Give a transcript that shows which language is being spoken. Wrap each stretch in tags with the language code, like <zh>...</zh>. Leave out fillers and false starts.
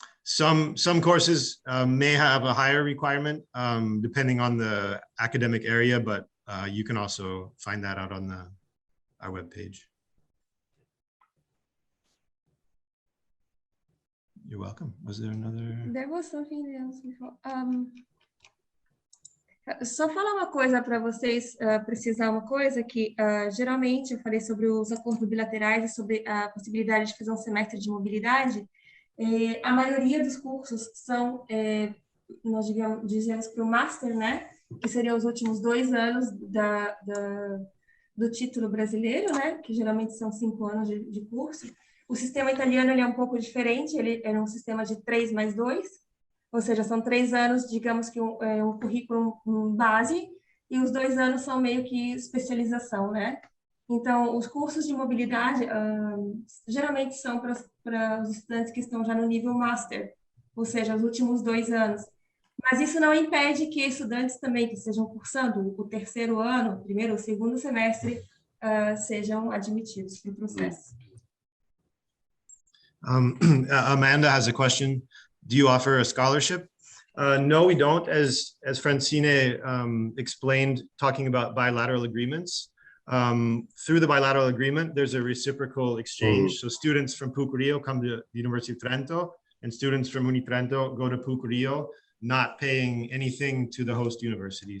<en>Some courses may have a higher requirement depending on the academic area, but you can also find that out on our webpage. You're welcome. Was there another? There was something else before.</en> <pt>Só falar uma coisa para vocês, precisar uma coisa que geralmente eu falei sobre os acordos bilaterais e sobre a possibilidade de fazer um semestre de mobilidade. A maioria dos cursos são, nós dizemos para o Master, né? Que seriam os últimos 2 anos do título brasileiro, né? Que geralmente são 5 anos de curso. O sistema italiano ele é um pouco diferente, ele é um sistema de 3+2, ou seja, são 3 anos, digamos que um currículo base, e os 2 anos são meio que especialização, né? Então, os cursos de mobilidade geralmente são para os estudantes que estão já no nível Master, ou seja, os últimos 2 anos. Mas isso não impede que estudantes também que estejam cursando o 3º ano, o 1º ou 2º semestre, sejam admitidos para o processo.</pt> <en>Amanda has a question. Do you offer a scholarship? No, we don't. As Francine explained, talking about bilateral agreements, through the bilateral agreement, there's a reciprocal exchange. So students from PUC Rio come to the University of Trento, and students from Uni Trento go to PUC Rio, not paying anything to the host university.</en>